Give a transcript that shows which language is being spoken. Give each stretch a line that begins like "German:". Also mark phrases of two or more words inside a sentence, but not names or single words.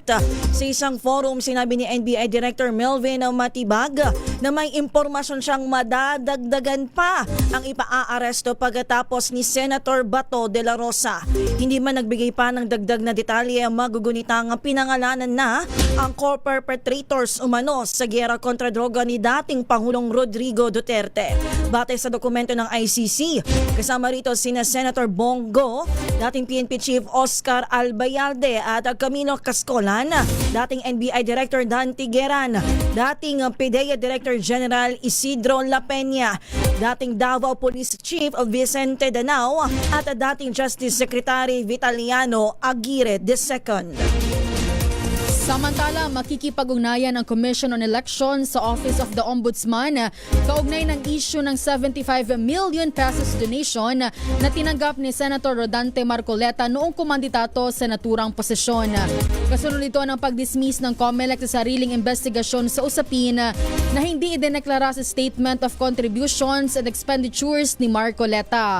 Filipino: Sa isang forum, sinabi ni NBI Director Melvin Matibag na may impormasyon siyang madadagdagan pa ang ipaa-aresto pagkatapos ni Senator Bato de la Rosa. Hindi man nagbigay pa ng dagdag na detalye ang magugunitang pinangalanan na ang co-perpetrators umano sa giyera kontra droga ni dating Pangulong Rodrigo Duterte. Batay sa dokumento ng ICC, kasama rito sina Senator Bongo, dating PNP Chief Oscar Albayalde at Camilo Cascolan, dating NBI Director Dan Tigueran, dating PDEA Director General Isidro La Peña, dating Davao Police Chief Vicente Danao at dating Justice Secretary Vitaliano Aguirre II. Samantala, makikipag-ugnayan ang Commission on Elections sa Office of the Ombudsman kaugnay ng issue ng 75
English: million pesos donation
Filipino: na tinanggap ni Senator Rodante Marcoleta noong kumandidato sa naturang posisyon. Kasunod ito ng pag-dismiss ng COMELEC sa sariling investigasyon sa usapin na hindi idineklara sa Statement of Contributions and Expenditures ni Marcoleta.